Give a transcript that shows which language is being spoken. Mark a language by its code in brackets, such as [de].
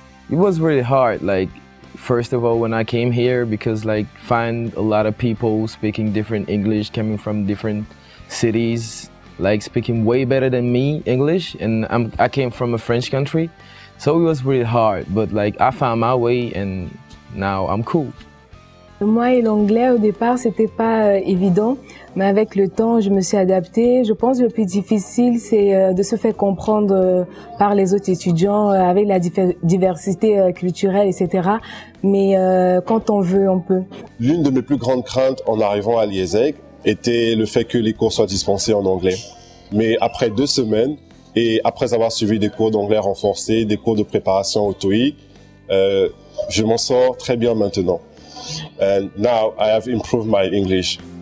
[en] It was really hard, like, first of all, when I came here, because like, find a lot of people speaking different English, coming from different cities, like speaking way better than me English, and I came from a French country, so it was really hard, but like, I found my way and now I'm cool. [fr] Moi et l'anglais, au départ, c'était pas évident, mais avec le temps, je me suis adaptée. Je pense que le plus difficile, c'est de se faire comprendre par les autres étudiants, avec la diversité culturelle, etc. Mais quand on veut, on peut. L'une de mes plus grandes craintes en arrivant à l'ISEG était le fait que les cours soient dispensés en anglais. Mais après 2 semaines, et après avoir suivi des cours d'anglais renforcés, des cours de préparation au TOEIC, je m'en sors très bien maintenant. [en] And now I have improved my English.